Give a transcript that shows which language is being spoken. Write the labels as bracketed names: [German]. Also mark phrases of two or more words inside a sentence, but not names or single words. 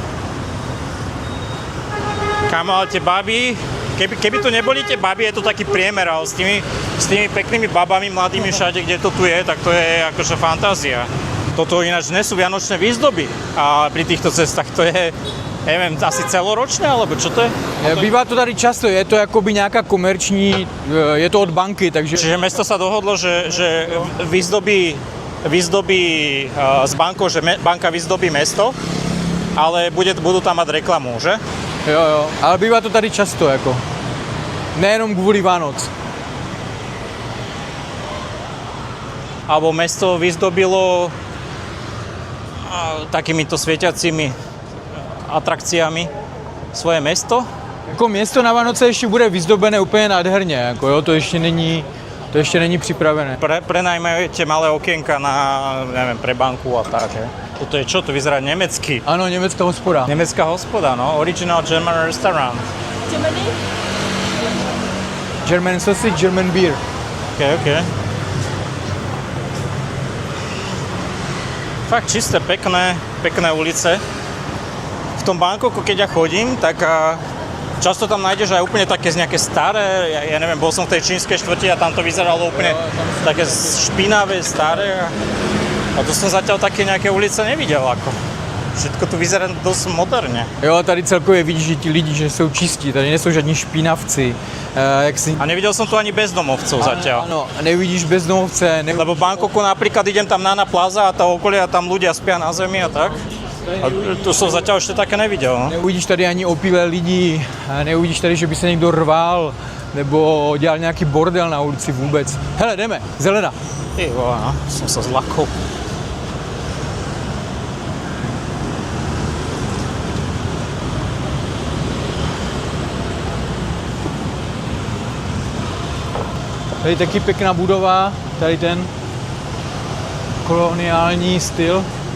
[Slovak] Kámo, ale tie baby, keby tu neboli tie baby, je to taký priemer, ale s tými peknými babami, mladými všade, kde to tu je, tak to je akože fantázia. Toto ináč nie sú vianočné výzdoby a pri týchto cestách to je, neviem, asi celoročné, alebo čo to je? [Czech] Bývá to tady často, je to jakoby nějaká komerční, je to od banky, takže... [Slovak] Čiže mesto sa dohodlo, že vyzdobí s bankou, že banka vyzdobí mesto, ale budú tam mať reklamu, že? [Czech] Jo, ale bývá to tady často, jako. Nejenom kvůli Vánoc. [Slovak] Alebo mesto vyzdobilo takýmito svietiacimi atrakciami svoje mesto. [Czech] Jako město na Vánoce ještě bude vyzdobené úplně nádherně, jako jo, to ještě není připravené. [Slovak] Prenajmajte malé okienka na, neviem, pre banku a tak, že? Toto je čo? To vyzerá nemecky. [Czech] Ano, německá hospoda. [Slovak] Nemecká hospoda, no. [English] Original German restaurant. Germany? German sausage, German beer. [Slovak] OK. Fakt čisté, pekné ulice. V tom Bangkoku, keď ja chodím, tak často tam nájdeš aj úplne také nejaké staré, ja neviem, bol som v tej čínskej štvrti a tam to vyzeralo úplne také špinavé, staré a to som zatiaľ také nejaké ulice nevidel ako. Všetko tu vyzerá dosť moderne. [Czech] Jo, tady celkově vidíš, že ti lidi, že jsou čistí, tady nejsou žádní špinavci. [Slovak] A nevidel som tu ani bezdomovcov zatiaľ. [Czech] Ano, nevidíš bezdomovce. [Slovak] Lebo v Bangkoku napríklad idem tam na Plaza a tá okolia, tam ľudia spia na zemi a tak. A to som zatiaľ ešte také nevidel. No? [Czech] Neuvidíš tady ani opilé lidi, neuvidíš tady, že by se někdo rval, nebo dělal nějaký bordel na ulici vůbec. Hele, jdeme, zelená. [Slovak] Ty vole, no, som sa zlakol. [Czech] Tady taky pěkná budova, tady ten koloniální styl.